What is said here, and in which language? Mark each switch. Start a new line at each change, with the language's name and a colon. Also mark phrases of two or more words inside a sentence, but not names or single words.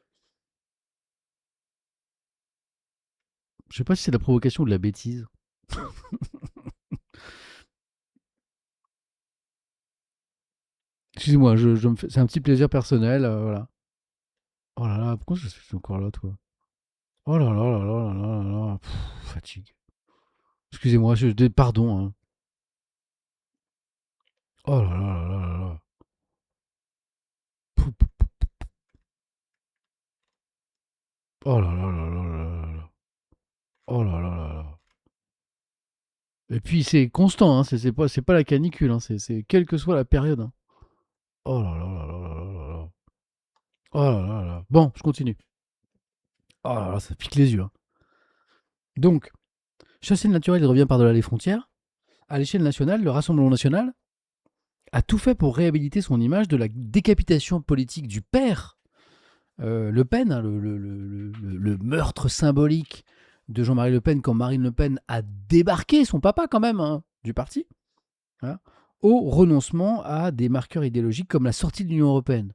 French: Je sais pas si c'est de la provocation ou de la bêtise. Excusez-moi, c'est un petit plaisir personnel, voilà. Oh là là, pourquoi je suis encore là, toi? Oh là là là là là là là là, fatigue. Excusez-moi, pardon, hein. Oh là là là là là là. Pou, pou. Oh là là là là là là là. Oh là là là là. Et puis c'est constant, hein, c'est pas la canicule, hein, c'est quelle que soit la période, hein. Oh là là là là là là là. Oh là là là. Bon, je continue. Oh là là, ça pique les yeux, hein. Donc, chasser le naturel, il revient par-delà les frontières. À l'échelle nationale, le Rassemblement national a tout fait pour réhabiliter son image de la décapitation politique du père Le Pen, hein, le meurtre symbolique de Jean-Marie Le Pen quand Marine Le Pen a débarqué, son papa quand même, hein, du parti, hein, au renoncement à des marqueurs idéologiques comme la sortie de l'Union européenne.